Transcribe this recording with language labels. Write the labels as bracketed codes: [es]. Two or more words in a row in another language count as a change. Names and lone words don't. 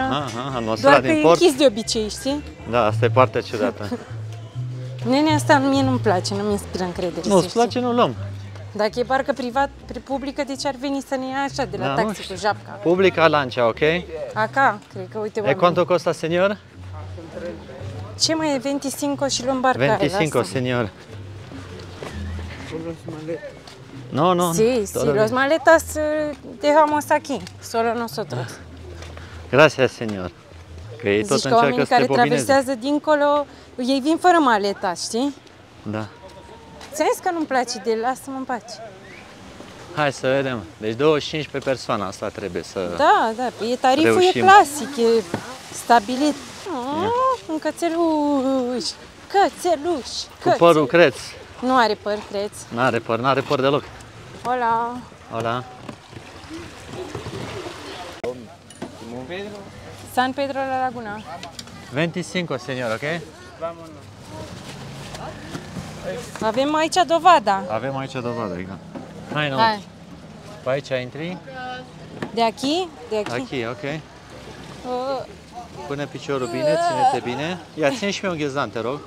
[ro] Aha, atmosfera doar din că port. e închis de obicei, știi? Da, asta e partea ciudată. Nenea asta mie nu-mi place, nu mi inspiră încredere. Nu, îți place, nu luăm. Dacă e barcă privat, publică, de ce ar veni să ne ia așa de la taxi cu japca? [es] Publica lancia, ok? [ro] Acá, cred că, uite, E [es] cuánto costa, señor? [ro] Ce mai e 25 și luăm barca 25, aia, [es] señor. No, no. Sí, sí, los maletas dejamos aquí, solo nosotros. Gracias, señor. [ro] Că ei tot Zici că încearcă oamenii să te care bobineze. traversează dincolo, ei vin fără maleta, știi? Da. Ți-am zis că nu-mi place de el, lasă-mă în pace. Hai să vedem. Deci 25 pe persoană, asta trebuie să... Da, e tariful reușim. e clasic, e stabilit. Un cățeluș, cățeluș, Cu părul creț. Nu are păr, creț. N-are păr deloc. [es] Hola. Hola. San Pedro la Laguna. 25, señor, ok? [ro] Avem aici dovada. Avem aici dovadă, exact. Hai, nu. Hai. Pe aici intri. De aici? De aici. Aici, ok. Pune piciorul bine, ține-te bine. Ia, ține și mie un ghezdan, te rog.